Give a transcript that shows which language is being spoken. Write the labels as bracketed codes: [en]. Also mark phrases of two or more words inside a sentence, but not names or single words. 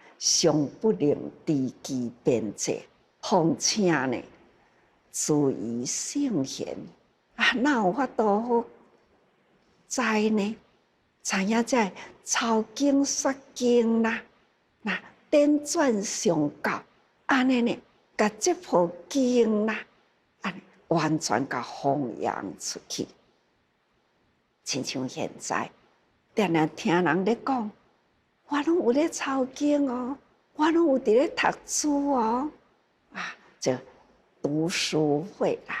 [nan] 尚不能知其边际，况且呢，自于圣贤啊，哪有法度好知呢？知影这抄经说经啦，那颠转相教，安尼呢，甲这部经啦，安尼完全甲弘扬出去，亲像现在，定定听人咧讲。我拢有咧抄经哦，我拢有伫咧读书哦，啊，这读书会啦。